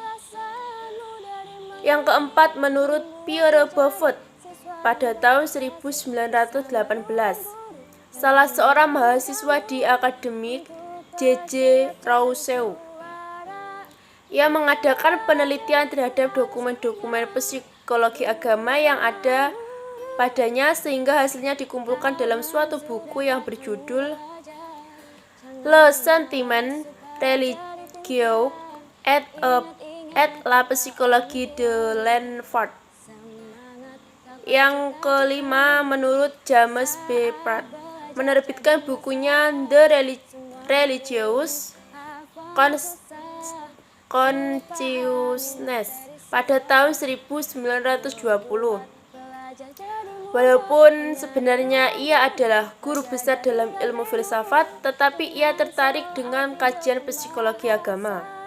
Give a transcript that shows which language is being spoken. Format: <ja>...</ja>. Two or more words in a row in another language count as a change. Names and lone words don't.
<id>Yang keempat, menurut Pierre Beaufort pada tahun 1918, salah seorang mahasiswa di akademik J.J. Rousseau, ia mengadakan penelitian terhadap dokumen-dokumen psikologi agama yang ada padanya, sehingga hasilnya dikumpulkan dalam suatu buku yang berjudul Le Sentiment religieux et la psychologie de l'enfant. Yang kelima, menurut James B. Pratt, menerbitkan bukunya The Religious Consciousness pada tahun 1920. Walaupun sebenarnya ia adalah guru besar dalam ilmu filsafat, tetapi ia tertarik dengan kajian psikologi agama.</id>